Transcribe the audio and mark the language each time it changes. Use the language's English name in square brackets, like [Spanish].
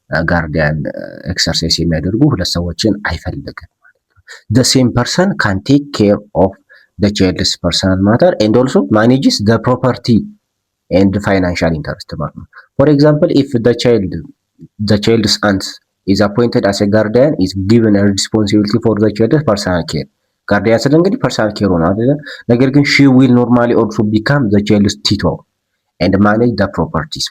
[Amharic] ጋርዲያን ኤክሰርሳይዝ የሚያደርጉ ሁለት ሰዎችን አይፈልግም ማለት ነው። [English] the same person can take care of the child's personal matter and also manages the property and financial interest [Amharic] ማለት ነው። [English] for example if the child's aunt is appointed as a guardian is given a responsibility for the child's personal care. [Amharic] ጋርዲያን ስለ እንግዲህ personal care ነው አይደል? ነገር ግን [English] she will normally also become the child's tutor and manage the properties.